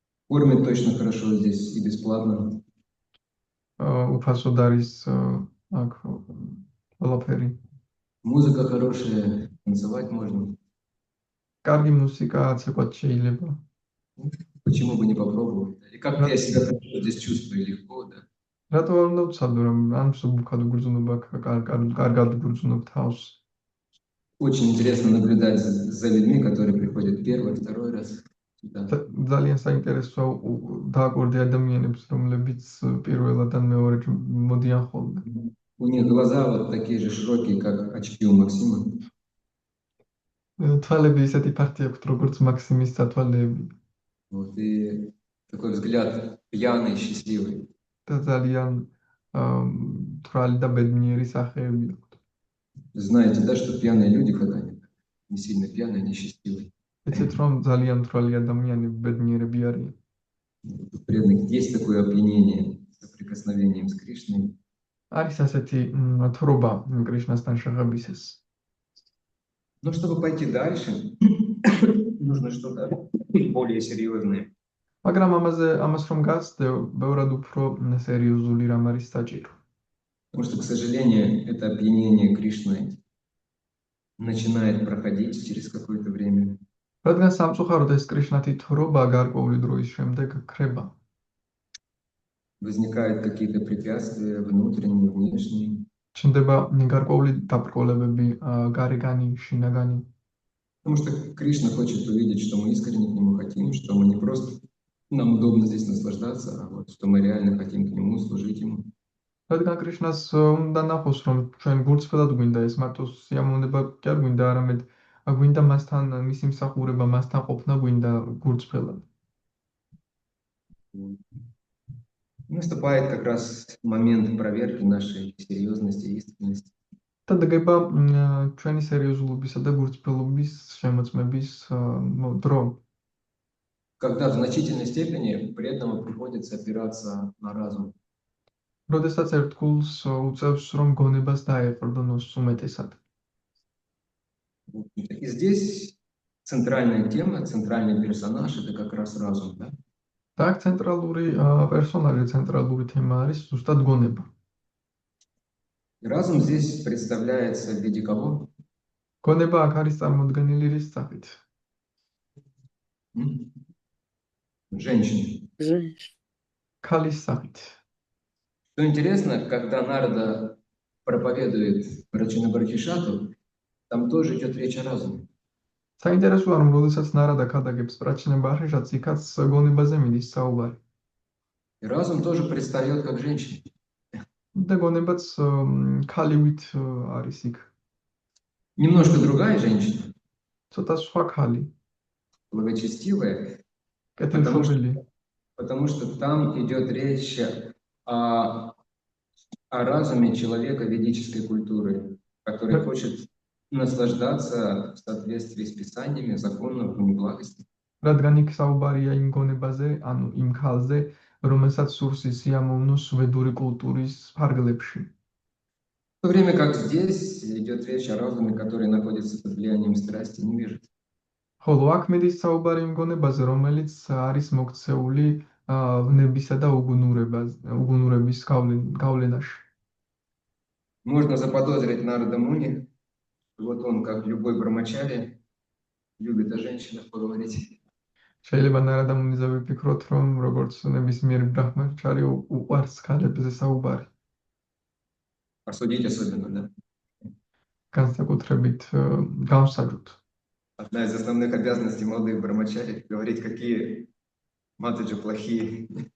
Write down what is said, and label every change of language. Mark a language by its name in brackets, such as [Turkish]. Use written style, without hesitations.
[Russian] Кормят точно хорошо здесь и бесплатно. [Georgian] უფასოდ არის აქ ყველაფერი. [Russian] Музыка хорошая, танцевать можно. [Georgian] კარგი მუსიკა აცეკვად შეიძლება. [Russian] Почему бы не попробовать? И как я себя хорошо здесь чувствую, легко, да. [Georgian] რატო არ უნდა ვცადო, რომ ან სუბუქად ვგრძნობ, კარგად ვგრძნობ თავს. [Russian] Очень интересно наблюдать за людьми, которые приходят первый, второй раз сюда. [Georgian] ძალიან საინტერესოა დააკვირდი ადამიანებს, რომლებიც პირველად ან მეორედ მოდიან ხოლმე. [Russian] У них глаза вот такие же широкие, как очки у Максима. [Georgian] თვალები ისეთი ფართი აქვთ, როგორც მაქსიმის თვალები. [Russian] Вот, и такой взгляд пьяный, счастливый. [Georgian] და ძალიან თვრალი და ბედნიერი სახეები აქვთ. [Russian] Знаете, да, что пьяные люди, когда они не сильно пьяные, они счастливые. [Georgian] იცით, რომ ძალიან თვრალი ადამიანები ბედნიერები არიან. [Russian] У преданных есть такое опьянение соприкосновением с Кришной. [Georgian] არის ასეთი თვრობა კრიშნასთან შეღებისას. [Russian] Но чтобы пойти дальше, нужно что-то более серьезное. [Georgian] მაგრამ ამას რომ გასწევ, ბევრად უფრო სერიოზული რამ არის საჭირო. [Russian] Потому что, к сожалению, это опьянение Кришной начинает проходить через какое-то время. [Georgian] რადგან სამწუხაროდ ეს კრიშნათი თვრობა გარკვეული დროის შემდეგ ქრება. [Russian] Возникают какие-то препятствия внутренние, внешние. [Georgian] ჩნდება გარკვეული დაბრკოლებები, გარეგანი, შინაგანი. [Russian] Потому что Кришна хочет увидеть, что мы искренне к нему хотим, что мы не просто нам удобно здесь наслаждаться, а вот что мы реально хотим к нему, служить ему. [Georgian] რადგან კრიშნას უნდა ნახოს, რომ ჩვენ გულწრფელად გვინდა ეს მარტო სიამოვნება კი არ გვინდა, არამედ გვინდა მასთან მისი მსახურება, მასთან ყოფნა გვინდა გულწრფელად. [Russian] Наступает как раз момент проверки нашей серьезности и искренности. [Georgian] და დგება ჩვენი სერიოზულობისა და გულწრფელობის შემოწმების დრო. [Russian] Когда в значительной степени преданному приходится опираться на разум. [Georgian] როდესაც ერთგულს უწევს, რომ გონებას დაეყრდნოს უმეტესად. [Russian] И здесь центральная тема, центральный персонаж – это как раз разум, да? [Georgian] და აქ ცენტრალური პერსონაჟი, ცენტრალური თემა არის ზუსტად გონება. [Russian] И разум здесь представляется в виде кого? [Georgian] გონება აქ არის წარმოდგენილი რის სახით? [Russian] Женщины. [Georgian] ქალის სახით. [Russian] Что интересно, когда Нарада проповедует Прачина-Бархишату, там тоже идет речь о разуме. [Georgian] საინტერესოა, რომ როდესაც ნარადა ქადაგებს პრაჩნებარხიშატს, იქაც გონებაზე მიდის საუბარი. [Russian] И разум тоже предстает как женщина. [Georgian] და გონებაც ქალივით არის იქ. [Russian] Немножко другая женщина, [Georgian] ცოტა სხვა ქალი, [Russian] благочестивая, [Georgian] კეთილშობილი. [Russian] потому что там идет речь о разуме человека ведической культуры, который хочет наслаждаться в соответствии с писаниями, законом, благости. [Georgian] რადგან იქ საუბარია იმ გონებაზე, ანუ იმ ქალზე, რომელსაც სურს სიამოვნოს ვედური კულტურის ფარგლებში. [Russian] В то время как здесь идет речь о разуме, который находится под влиянием страсти, не вижу. [Georgian] ხოლო აქ მიდის საუბარი იმ გონებაზე, რომელიც არის მოქცეული ვნებისა და უგუნურების გავლენაში. [Russian] Можно заподозрить Нарада Муни, вот он, как любой брамачари, любит о женщинах поговорить. [Georgian] შეიძლება ნარადა მუნიზე ვიფიქროთ, რომ როგორც ნებისმიერი ბრაჰმაჩარი უყვარს ქალებზე საუბარი. [Russian] Осудить особенно, да? [Georgian] განსაკუთრებით გამსაჯოთ. [Russian] Одна из основных обязанностей молодых брамачари — говорить, какие матаджи плохие.